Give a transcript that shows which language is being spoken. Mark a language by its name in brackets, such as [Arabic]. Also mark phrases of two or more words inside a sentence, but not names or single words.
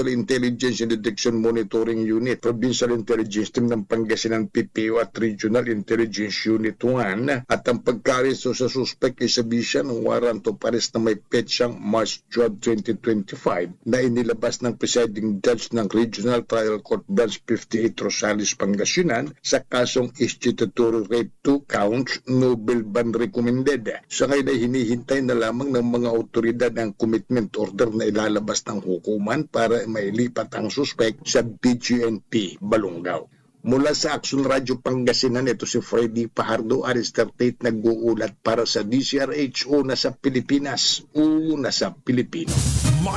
[Filipino] Intelligence and Detection Monitoring Unit, Provincial Intelligence Team ng Pangasinan PPO at Regional Intelligence Unit 1 at ang pagka-aresto sa suspect ay sabisa ng [English] warrant of arrest [Filipino] na may petsang March 12, 2025 na inilabas ng [English] presiding judge [Filipino] ng Regional Trial Court Branch 58 Rosales, Pangasinan sa kasong [English] statutory rape 2 counts, no bail ban recommended. [Filipino] Sa ngayon ay hinihintay na lamang ng mga otoridad ang [English] commitment order [Filipino] na ilalabas ng hukuman para mailipat ang suspect sa BGNP Balungaw. Mula sa Action Radio Pangasinan, ito si Freddy Pajardo, Aris 38, nag-uulat para sa DCRH, una sa Pilipinas, una sa Pilipino.